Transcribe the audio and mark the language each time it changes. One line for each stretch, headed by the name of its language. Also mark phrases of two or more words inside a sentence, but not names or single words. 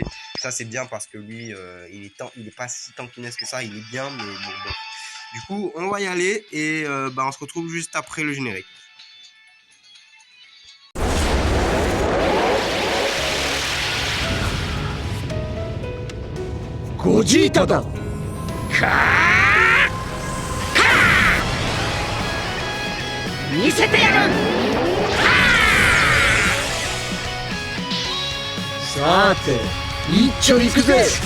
French: Ça c'est bien parce que lui il est pas si tankinesque que ça, il est bien, mais bon. Du coup on va y aller et on se retrouve juste après le générique.
Japanese: Gogeta da! Ka! Ka! 見せてやる！さて、一丁行くぜ！